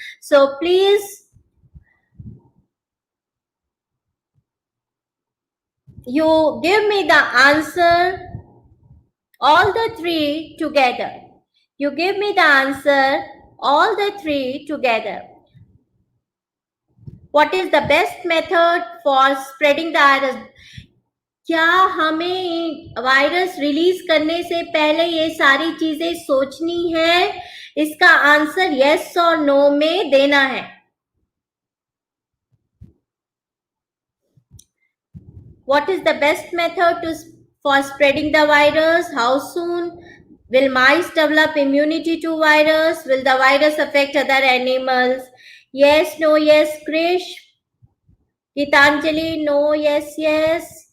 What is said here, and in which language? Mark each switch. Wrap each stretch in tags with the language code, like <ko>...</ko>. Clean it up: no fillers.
<en>So please, you give me the answer, all the three together. You give me the answer, all the three together. What is the best method for spreading the virus?</en> <hi>क्या हमें virus release करने से पहले ये सारी चीजें सोचनी है? इसका आंसर यस और नो में देना है.</hi> <en>What is the best method for spreading the virus? How soon will mice develop immunity to virus? Will the virus affect other animals? Yes, no, yes. Krish, Gitanjali, no, yes, yes.</en>